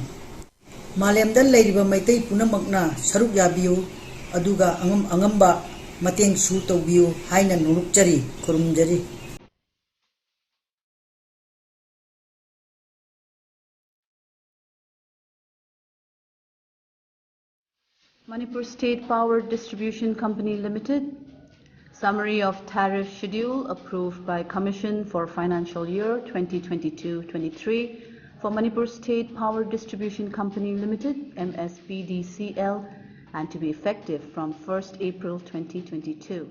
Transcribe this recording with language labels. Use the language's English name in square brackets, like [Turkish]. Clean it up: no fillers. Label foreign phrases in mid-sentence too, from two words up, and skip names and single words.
[Manipuri] Malemda leiriba Meitei punamakna saruk yabiyu aduga angamba mateng su tawbiyu haina nurukjari kurumjari. [English] Manipur State Power Distribution Company Limited. Summary of tariff schedule approved by Commission for Financial Year 2022-23 for Manipur State Power Distribution Company Limited, MSPDCL, and to be effective from 1st April 2022.